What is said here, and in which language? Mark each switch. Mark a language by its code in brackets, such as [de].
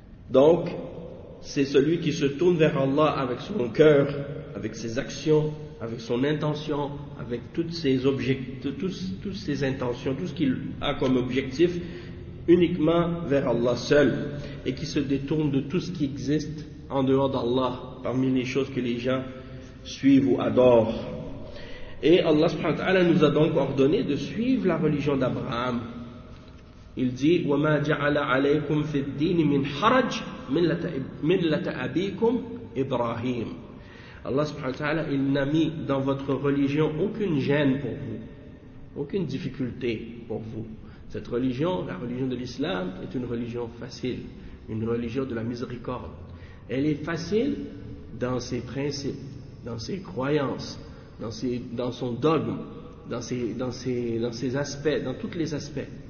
[fr] Donc, c'est celui qui se tourne vers Allah avec son cœur, avec ses actions, avec son intention, avec toutes ses objectifs, toutes ses intentions, tout ce qu'il a comme objectif, uniquement vers Allah seul, et qui se détourne de tout ce qui existe en dehors d'Allah, parmi les choses que les gens suivent ou adorent. Et Allah subhanahu wa ta'ala nous a donc ordonné de suivre la religion d'Abraham. Il dit [ar] وَمَا جَعَلَ عَلَيْكُمْ فِي الدِّينِ مِنْ حَرَجٍ مِلَّةَ أَبِيكُمْ إِبْرَاهِيمَ. [fr] Allah subhanahu wa ta'ala, il n'a mis dans votre religion aucune gêne pour vous, aucune difficulté pour vous. Cette religion, la religion de l'islam, est une religion facile, une religion de la miséricorde. Elle est facile dans ses principes, dans ses croyances, dans son dogme, dans ses aspects, dans tous les aspects.